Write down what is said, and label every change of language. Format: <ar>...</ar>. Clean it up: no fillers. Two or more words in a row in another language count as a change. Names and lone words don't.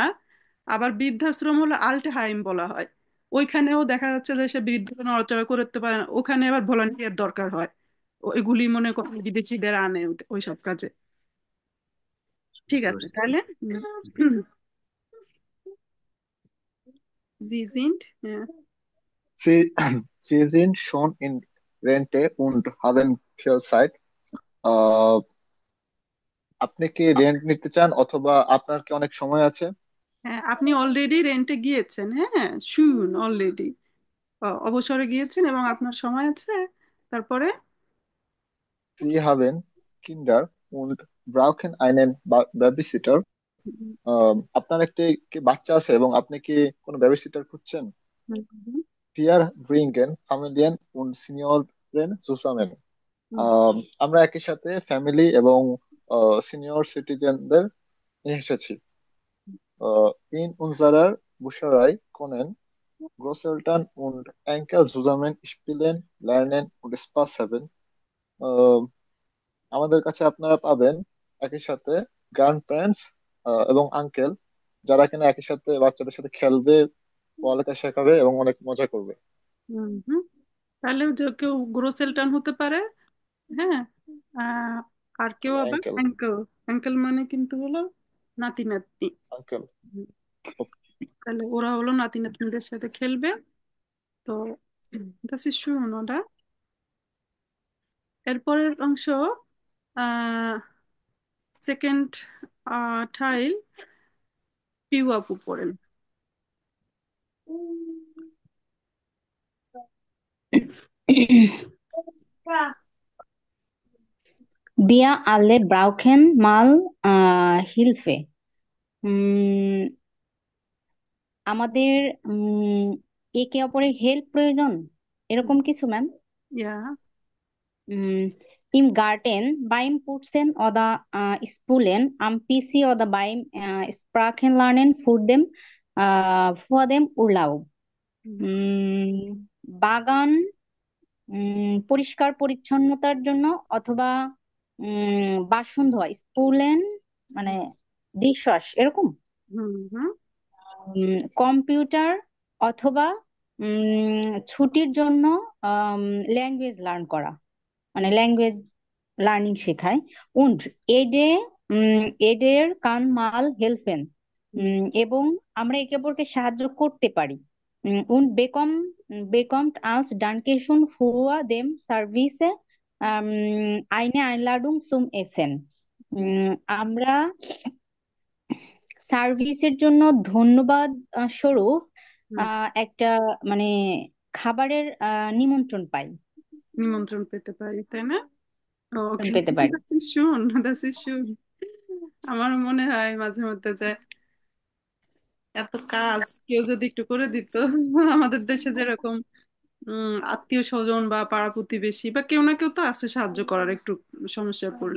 <bn>আবার বৃদ্ধাশ্রম হলো</bn> <de>Alten Heim</de> <bn>বলা হয়। ওইখানেও দেখা যাচ্ছে যে সে বৃদ্ধ নড়াচড়া করতে পারে না, ওখানে আবার ভলান্টিয়ার দরকার হয়। এগুলি মনে করেন বিদেশিদের আনে ওই সব কাজে। ঠিক বুঝতে আছে, পারছি। তাহলে</bn> <de>Sie sind.</de> <bn>হ্যাঁ,</bn> <de>Sie, Sie sind schon in Rente und haben viel Zeit.</de> <bn>আহ, আপনি কি রেন্ট নিতে চান, অথবা আপনার কি অনেক সময় আছে? হ্যাঁ, আপনি অলরেডি রেন্টে গিয়েছেন, হ্যাঁ, শুন, অলরেডি অবসরে গিয়েছেন এবং আপনার সময় আছে। তারপরে</bn> <de>Sie haben Kinder und brauchen einen Babysitter.</de> <bn>হুম, আপনার একটি কি বাচ্চা আছে এবং আপনি কি কোনো বেবিসিটার খুঁজছেন? হুম, হুম,</bn> <de>Wir bringen Familien und Senioren zusammen.</de> <bn>হুম, আহ, আমরা একই সাথে ফ্যামিলি এবং</bn> <en>senior citizens</en> <bn>নিয়ে এসেছি।</bn> <de>In unserer Buscherei können Großeltern und Enkel zusammen spielen, lernen und Spaß haben.</de> <bn>আহ, আমাদের কাছে আপনারা পাবেন একই সাথে</bn> <en>grand parents</en> <bn>এবং আঙ্কেল, যারা কিনা একই সাথে বাচ্চাদের সাথে খেলবে, পড়ালেখা শেখাবে এবং অনেক মজা করবে। হুম, হুম। তাহলে যে কেউ গ্রোসেলটান হতে পারে। হ্যাঁ, আহ, আর কেউ আবার আঙ্কেল, অ্যাঙ্কেল। অ্যাঙ্কেল মানে কিন্তু হলো নাতি নাতনি। আঙ্কেল। হুম, তাহলে ওরা হলো নাতি নাতনিদের সাথে খেলবে। তো</bn> <de>das ist schön, oder?</de> <bn>এরপরের অংশ, আহ সেকেন্ড টাইল, পিউ আপু পড়েন।</bn> <de>Wir alle brauchen mal Hilfe.</de> <bn>উম, আমাদের একে অপরের হেল্প প্রয়োজন, এরকম কিছু ম্যাম। ইয়া।</bn> <de>Im Garten beim Putzen oder Spulen am PC oder beim Sprachenlernen vor dem Urlaub.</de> <bn>বাগান পরিষ্কার পরিচ্ছন্নতার জন্য, অথবা বাসন ধোয়া, স্পুলেন মানে ডিশওয়াশ এরকম। হুম, হুম, কম্পিউটার, অথবা ছুটির জন্য</bn> <en>language learn</en> <bn>করা, মানে</bn> <en>language learning</en> <bn>শেখায়।</bn> <de>und jeder jeder kann mal helfen,</de> <bn>হুম, এবং আমরা একে অপরকে সাহায্য করতে পারি।</bn> <de>und bekommt als Dankeschön für dem Service eine Einladung zum Essen.</de> <bn>আমরা সার্ভিসের জন্য ধন্যবাদ স্বরূপ হুম, একটা মানে খাবারের নিমন্ত্রণ পাই। নিমন্ত্রণ পেতে পারি, তাই না? নিমন্ত্রণ ওকে, পেতে পারি।</bn> <de>das ist schön, das ist schön.</de> <bn>আমার মনে হয় মাঝে মধ্যে যে এত কাজ কেউ যদি একটু করে দিত, আমাদের দেশে যেরকম আত্মীয় স্বজন বা পাড়া প্রতিবেশী বা কেউ না কেউ তো আছে সাহায্য করার একটু সমস্যায় পড়লে।</bn>